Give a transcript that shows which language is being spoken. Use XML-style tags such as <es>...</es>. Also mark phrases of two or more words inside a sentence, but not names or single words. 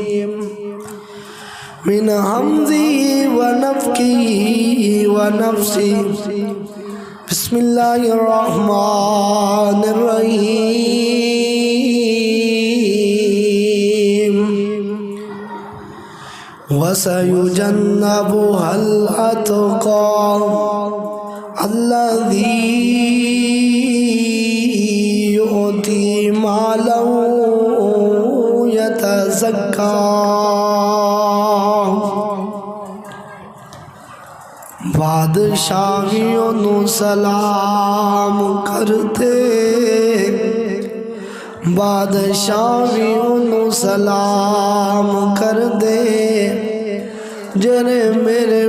<ar>من همزه ونفخه ونفسه بسم الله الرحمن الرحيم وسيجنبها الأتقى الذي يؤتي ماله يتزكى</ar> <pa>بادشاہیوں نو سلام کرتے بادشاہیوں نو سلام کر دے جڑے میرے</pa>